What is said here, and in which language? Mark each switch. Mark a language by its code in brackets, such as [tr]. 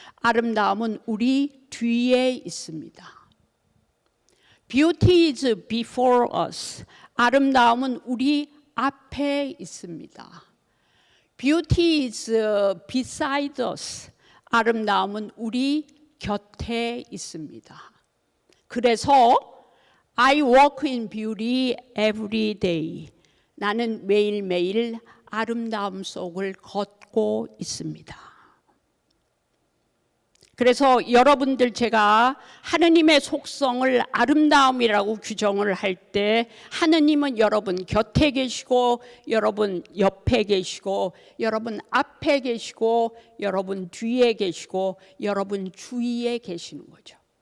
[ko] 아름다움은 우리 뒤에 있습니다. [en] Beauty is before us. [ko] 아름다움은 우리 앞에 있습니다. [en] Beauty is beside us. [ko] 아름다움은 우리 곁에 있습니다. 그래서 [en] I walk in beauty every day. [ko] 나는 매일매일 아름다움 속을 걷고 있습니다. 그래서 여러분들 제가 하느님의 속성을 아름다움이라고 규정을 할 때 하느님은 여러분 곁에 계시고 여러분 옆에 계시고 여러분 앞에 계시고 여러분 뒤에 계시고 여러분 주위에 계시는 거죠.